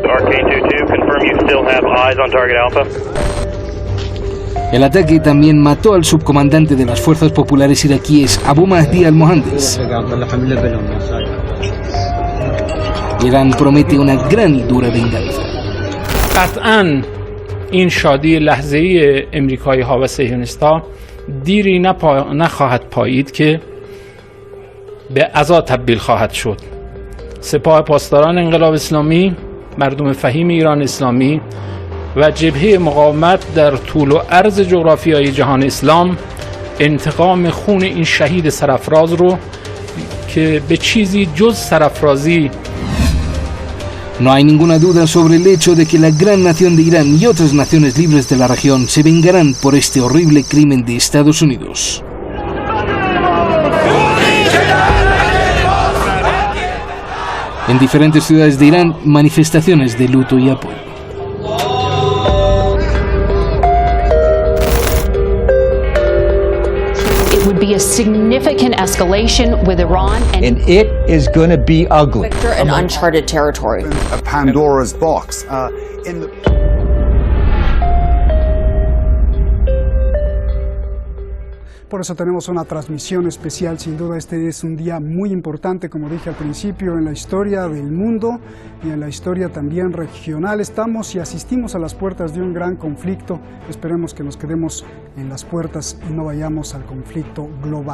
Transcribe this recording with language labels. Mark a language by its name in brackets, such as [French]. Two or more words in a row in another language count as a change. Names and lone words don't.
[Spanish] El ataque también mató al subcomandante de las fuerzas populares iraquíes, Abu Mahdi al-Mohandes. Irán promete una gran y dura venganza. [Persian] قطعاً این شادی لحظه‌ای امریکایی‌ها و صهیونیست‌ها دیری نخواهد پایید که به عزا تبدیل خواهد شد. سپاه پاسداران انقلاب اسلامی، مردم فهیم ایران اسلامی و جبهه مقاومت در طول و عرض جغرافیای جهان اسلام انتقام خون این شهید سرافراز رو که به چیزی جز سرافرازی. [Spanish] No hay ninguna duda sobre el hecho de que la gran nación de Irán y otras naciones libres de la región se vengarán por este horrible crimen de Estados Unidos. En diferentes ciudades de Irán, manifestaciones de luto y apoyo. El [English] would be a significant escalation with Iran, And it is going to be ugly. an uncharted territory. A Pandora's box. [Spanish] Por eso tenemos una transmisión especial, sin duda este es un día muy importante, como dije al principio, en la historia del mundo y en la historia también regional. Estamos y asistimos a las puertas de un gran conflicto, esperemos que nos quedemos en las puertas y no vayamos al conflicto global.